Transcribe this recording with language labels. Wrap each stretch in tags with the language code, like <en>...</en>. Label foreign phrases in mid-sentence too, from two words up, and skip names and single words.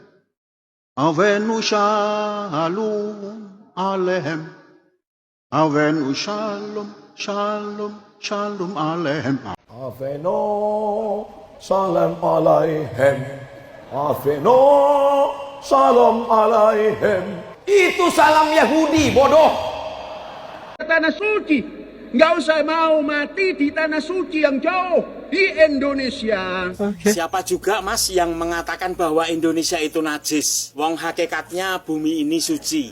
<he>הבאנו שלום עליכם. הבאנו שלום, שלום, שלום עליכם. הבאנו סלאם עליכם. הבאנו סלאם עליכם.</he> <id>Itu salam Yahudi, bodoh. Tanah suci, nggak usah mau mati di tanah suci yang jauh di Indonesia. Siapa juga mas yang mengatakan bahwa Indonesia itu najis? Wong hakikatnya bumi ini suci.</id>